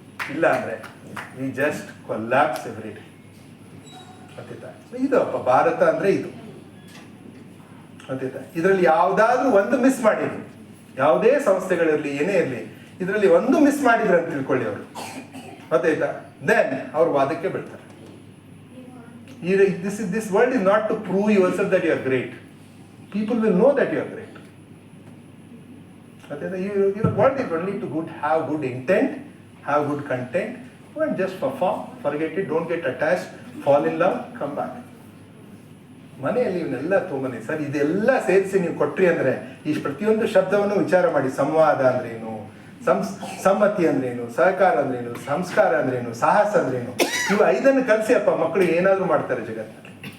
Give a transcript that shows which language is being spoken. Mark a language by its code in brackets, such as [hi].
[kn] ಇಲ್ಲ ಅಂದ್ರೆ [en] We just collapse every day. ಗೊತ್ತಾಯ್ತಾ? [kn] ಇದು ಅಪ್ಪ ಭಾರತ ಅಂದರೆ ಇದು, ಗೊತ್ತಾಯ್ತಾ? ಇದರಲ್ಲಿ ಯಾವುದಾದ್ರೂ ಒಂದು ಮಿಸ್ ಮಾಡಿದ್ರು, ಯಾವುದೇ ಸಂಸ್ಥೆಗಳಿರಲಿ ಏನೇ ಇರಲಿ, ಇದರಲ್ಲಿ ಒಂದು ಮಿಸ್ ಮಾಡಿದ್ರು ಅಂತ ತಿಳ್ಕೊಳ್ಳಿ ಅವರು, ಗೊತ್ತಾಯ್ತಾ? ದೆನ್ ಅವ್ರು ವಾದಕ್ಕೆ ಬೀಳ್ತಾರೆ. [en] This world is not to prove yourself that you are great. People will know that you are great. Your world is only to have good intent, have good content, and just perform, forget it, don't get attached, fall in love, come back. [kn] ಮನೆಯಲ್ಲಿ ಇವನ್ನೆಲ್ಲ ತೊಗೊಂಬನ್ನಿ sir, ಇದೆಲ್ಲ ಸೇರಿಸಿ ನೀವು ಕೊಟ್ರಿ ಅಂದರೆ ಈ ಪ್ರತಿಯೊಂದು ಶಬ್ದವನ್ನು ವಿಚಾರ ಮಾಡಿ. ಸಂವಾದ ಅಂದ್ರೇನು, ಸಮ್ಮತಿ ಅಂದ್ರೇನು, ಸಹಕಾರ ಅಂದ್ರೇನು, ಸಂಸ್ಕಾರ ಅಂದ್ರೇನು, ಸಾಹಸ ಅಂದ್ರೇನು, ಇವು 5 ಕಲಿಸಿ ಅಪ್ಪ, ಮಕ್ಕಳು ಏನಾದರೂ ಮಾಡ್ತಾರೆ ಜಗತ್ತಿನಲ್ಲಿ.